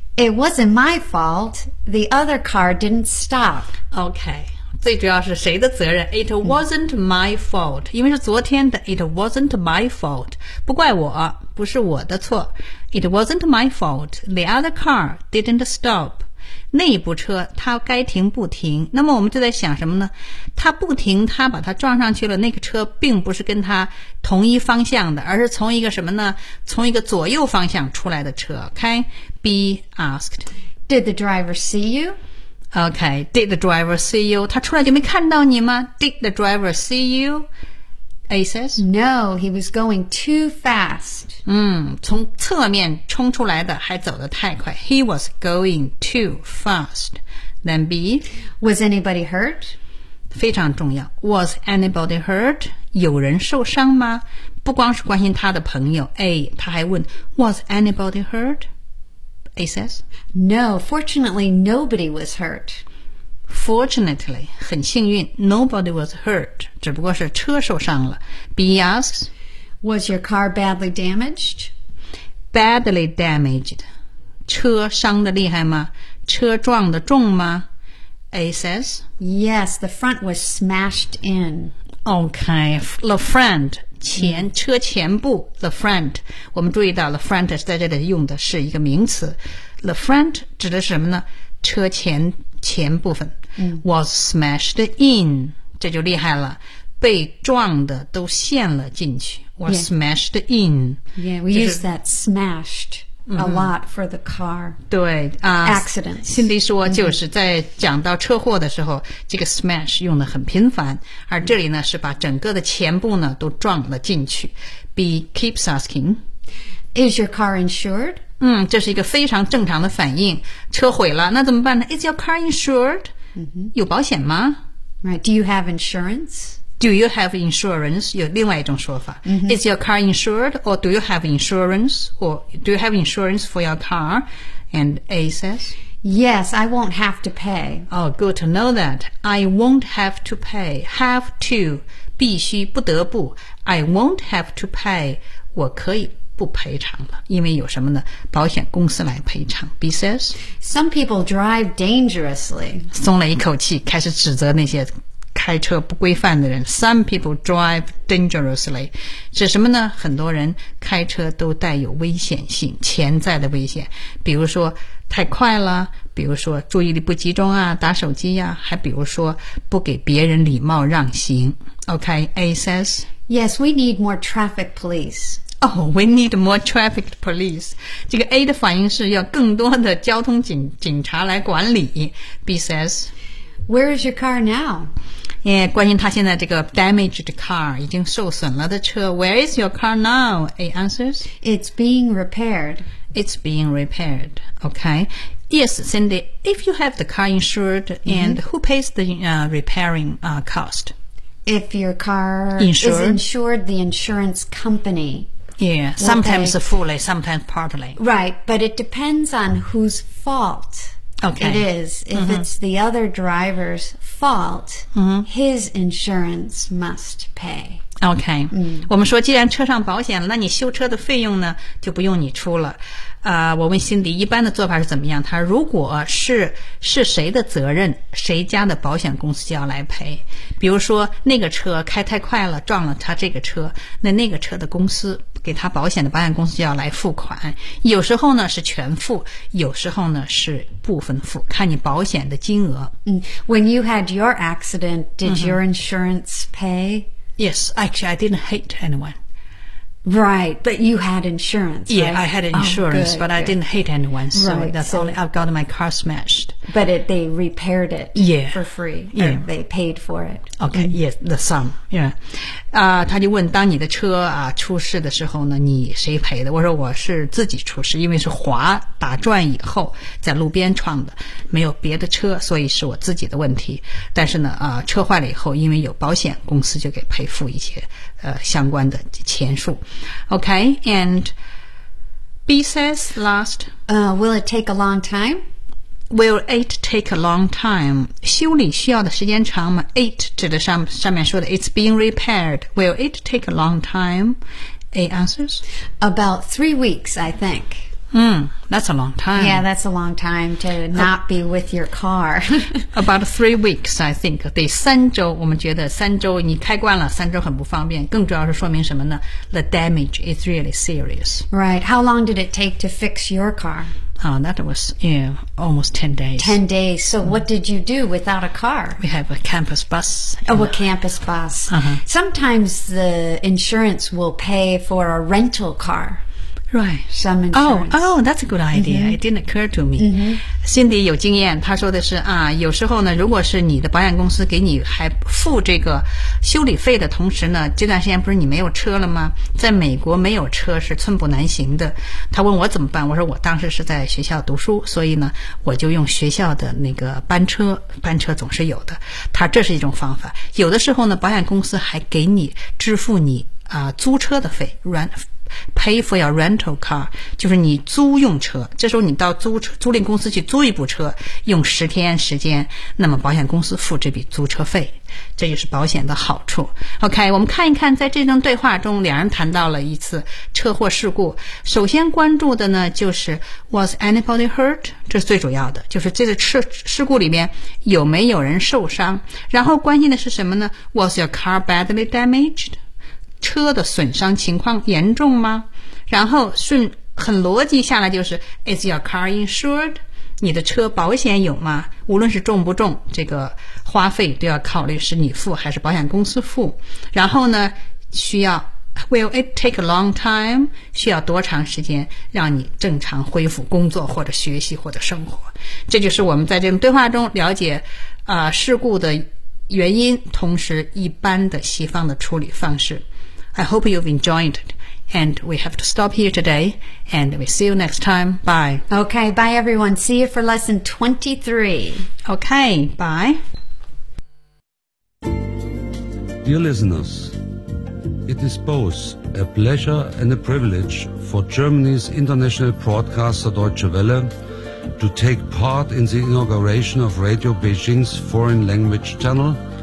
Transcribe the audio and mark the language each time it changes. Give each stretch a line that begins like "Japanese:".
English: It wasn't my fault. The other car didn't stop. Okay.
Chinese: 最主要是谁的责任
English: It wasn't my fault.
Chinese: 因为是昨天的
English: It wasn't my fault.
Chinese: 不怪我不是我的错 It wasn't my fault.
English: The other car didn't stop.
Chinese: 那一部车它该停不停那么我们就在想什么呢它不停它把它撞上去了那个车并不是跟它同一方向的而是从一个什么呢从一个左右方向出来的车
English: OK B asked Did the driver see you? OK Did the driver see you?
Chinese: 他出来就没看到你吗
English: Did the driver see you? A says No, he was going too fast
Chinese: 从侧面冲出来的还走得太快
English: He was going too fast Then B Was anybody hurt?
Chinese: 非常重要
English: Was anybody hurt?
Chinese: 有人受伤吗不光是关心他的朋友 A
English: 他还问 Was anybody hurt? A says No, fortunately nobody was hurt Fortunately,
Chinese: 很幸运
English: nobody was hurt,
Chinese: 只不过是车受伤了。
English: B asks, Was your car badly damaged? Badly damaged,
Chinese: 车伤得厉害吗？车撞得重吗？
English: A says, Yes, the front was smashed in. Okay, the front,
Chinese: 前车前部 the front, 我们注意到 the front 在这里用的是一个名词。
English: The front
Chinese: 指的是什么呢？车前部分、
English: was smashed in
Chinese: 这就厉害了被撞的都陷了进去 was、yeah.
English: smashed in yeah we、
Chinese: 就是、
English: use that smashed、mm-hmm. a lot for the car
Chinese: 对、
English: accidents
Chinese: Cindy 说就是在讲到车祸的时候、mm-hmm. 这个 smash 用的很频繁而这里呢是把整个的前部呢都撞了进去
English: B keeps asking is your car insured?
Chinese: 这是一个非常正常的反应。车毁了，那怎么办呢
English: ？Is your car insured?、Mm-hmm.
Chinese: 有保险吗
English: ？Right. Do you have insurance? Do you have insurance?
Chinese: 有另外一种说法。
English: Mm-hmm. Is your car insured, or do you have insurance, or do you have insurance for your car? And A says, Yes, I won't have to pay. Oh, good to know that. I won't have to pay. Have to,
Chinese: 必须不得不。
English: I won't have to pay.
Chinese: 我可以。不赔偿了因为有什么呢保险公司来赔偿
English: B says Some people drive dangerously
Chinese: 松了一口气开始指责那些开车不规范的人
English: Some people drive dangerously
Chinese: 指什么呢很多人开车都带有危险性潜在的危险比如说太快了比如说注意力不集中啊打手机啊还比如说不给别人礼貌让行
English: OK A says Yes we need more traffic police Oh, we need more traffic police.
Chinese: 这个 A 的反应是要更多的交通 警察来管理。
English: B says, Where is your car now? Yeah,
Chinese: 关心他现在这个
English: damaged car,
Chinese: 已经受损了的车。
English: Where is your car now? A answers, It's being repaired. It's being repaired. Okay. Yes, Cindy, if you have the car insured,、mm-hmm. and who pays the repairing cost? If your car insured? is insured, the insurance company. Yeah, sometimes pay, fully, sometimes partly. Right, but it depends on whose fault、 okay. it is. If、mm-hmm. it's the other driver's fault,、mm-hmm. his insurance must pay.
Chinese: OK,、mm. 我们说既然车上保险了那你修车的费用呢就不用你出了。我问辛迪一般的做法是怎么样，他如果是谁的责任，谁家的保险公司就要来赔。比如说那个车开太快了撞了他这个车，那个车的公司给他保险的保险公司就要来付款，有时候呢是全付，有时候呢是部分付，看你保险的金额。
English: When you had your accident, did your insurance pay? Yes, actually I didn't hit anyone. Right, but you had insurance, Yeah, right? I had insurance, I didn't hit anyone, so right, that's only I've got my car smashed. But they repaired it for free, they paid for it. Okay, the sum, yeah.
Chinese: 他就问当你的车出事的时候呢，你谁赔的？我说我是自己出事，因为是滑打转以后在路边撞的，没有别的车，所以是我自己的问题。但是呢，车坏了以后，因为有保险公司就给赔付一些相关的钱数。
English: Okay, and B says last, will it take a long time? Will it take a long time?
Chinese: 修理需要的时间长吗？ 8 指的上面说的
English: it's being repaired. Will it take a long time? A answers? About 3 weeks, I think. That's a long time. Yeah, that's a long time to not be with your car. About 3 weeks, I think.
Chinese: 对，三周，我们觉得三周，你开惯了，三周很不方便。更主要是说明什么呢？
English: The damage is really serious. Right. How long did it take to fix your car? That was, almost 10 days. 10 days. So what did you do without a car? We have a campus bus. Oh, a campus bus. Sometimes the insurance will pay for a rental car. Right. Some insurance. Oh, that's a good idea. It didn't occur to me.
Chinese: Cindy 有经验，她说的是有时候呢，如果是你的保险公司给你还付这个修理费的同时呢，这段时间不是你没有车了吗？在美国没有车是寸步难行的。她问我怎么办，我说我当时是在学校读书，所以呢，我就用学校的那个班车总是有的。她这是一种方法。有的时候呢，保险公司还给你支付你租车的费
English: Pay for your rental car,
Chinese: 就是你租用车。这时候你到租赁公司去租一部车，用十天时间，那么保险公司付这笔租车费，这就是保险的好处。
English: OK,
Chinese: 我们看一看在这段对话中，两人谈到了一次车祸事故。首先关注的呢，就是
English: Was anybody hurt?
Chinese: 这是最主要的，就是这个事故里面有没有人受伤。然后关心的是什么呢？
English: Was your car badly damaged?
Chinese: 车的损伤情况严重吗？然后很逻辑下来就是
English: Is your car insured?
Chinese: 你的车保险有吗？无论是重不重，这个花费都要考虑是你付还是保险公司付。然后呢，需要
English: Will it take a long time?
Chinese: 需要多长时间让你正常恢复工作或者学习或者生活。这就是我们在这种对话中了解事故的原因，同时一般的西方的处理方式。
English: I hope you've enjoyed it. And we have to stop here today. And we see you next time. Bye. Okay, bye everyone. See you for lesson 23. Okay, bye. Dear listeners, it is both a pleasure and a privilege for Germany's international broadcaster Deutsche Welle to take part in the inauguration of Radio Beijing's foreign language channel.